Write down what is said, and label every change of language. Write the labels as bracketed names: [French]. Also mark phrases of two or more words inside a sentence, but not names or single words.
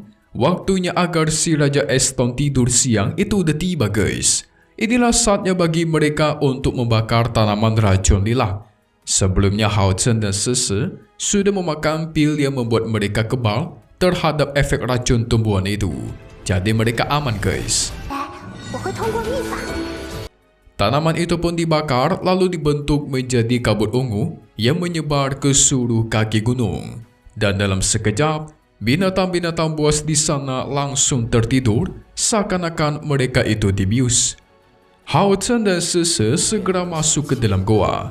[Indonesian] Waktunya agar si Raja Eston tidur siang itu udah tiba guys. Inilah saatnya bagi mereka untuk membakar tanaman racun lilat. Sebelumnya Hao Chen dan Sisi sudah memakan pil yang membuat mereka kebal terhadap efek racun tumbuhan itu. Jadi mereka aman guys. [Chinese] 我会通过秘法。 [Indonesian] Tanaman itu pun dibakar lalu dibentuk menjadi kabut ungu yang menyebar ke seluruh kaki gunung. Dan dalam sekejap, binatang-binatang buas di sana langsung tertidur seakan-akan mereka itu dibius. Hao Chen dan Sisi segera masuk ke dalam goa.